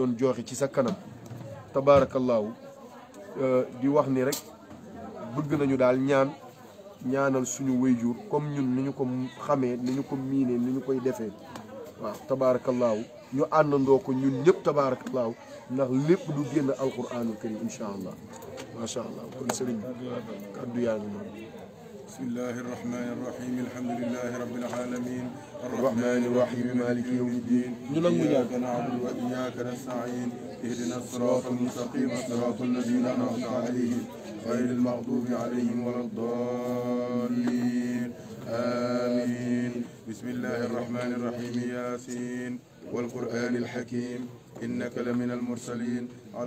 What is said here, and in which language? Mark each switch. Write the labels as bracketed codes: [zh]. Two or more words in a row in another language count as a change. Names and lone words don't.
[wo] doon joxe ci sa kanam tabaarakallaahu di wax ni rek bëgg nañu daal ñaanal suñu wayjur comme ñun ni ñu ko xamee ni ñu ko miinee ni ñu koy defee waaw tabaarakallaahu ñu àndandoo ko ñun ñëpp tabaarakallaahu ndax lépp du génn [ar] القرآن الكريم إن شاء الله ما شاء الله [wo] kon sëriñ kaddu yaa ngi noonu [ar] بسم الله الرحمن الرحيم الحمد لله رب العالمين الرحمن الرحيم مالك يوم الدين [wo] ñu nangu ñaan [ar] إياك نعبد وإياك نستعين اهدنا الصراط المستقيم صراط الذين أنعمت عليهم غير المغضوب عليهم ولا الضالين آمين بسم الله الرحمن الرحيم ياسين والقرآن الحكيم إنك لمن المرسلين على